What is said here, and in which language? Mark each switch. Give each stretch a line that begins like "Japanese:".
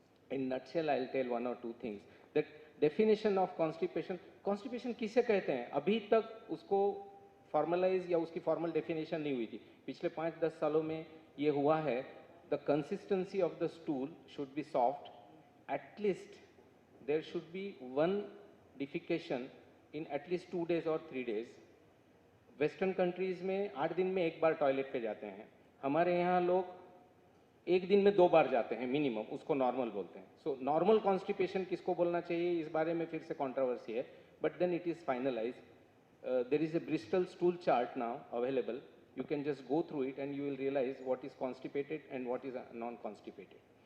English: In nutshell, I'll tell one or two things. The definition of constipation, constipation
Hindi: किसे कहते हैं? अभी तक उसको formalize या उसकी formal definition नहीं हुई थी। पिछले 5-10 सालों में ये हुआ है,
English: the consistency of the stool should be soft. At least there should be one defecation in at least 2 days or 3 days.
Hindi: Western countries में 8 दिन में एक बार टॉयलेट पे जाते हैं, हमारे यहाँ लोग 1 दिन में 2 बार जाते हैं मिनिमम, उसको नॉर्मल बोलते हैं। सो नॉर्मल कॉन्स्टिपेशन किसको बोलना चाहिए, इस बारे में फिर से कंट्रोवर्सी है,
English: But then it is finalise. There is a Bristol stool chart now available, you can just go through it and you will realise what is constipated and what is non constipated.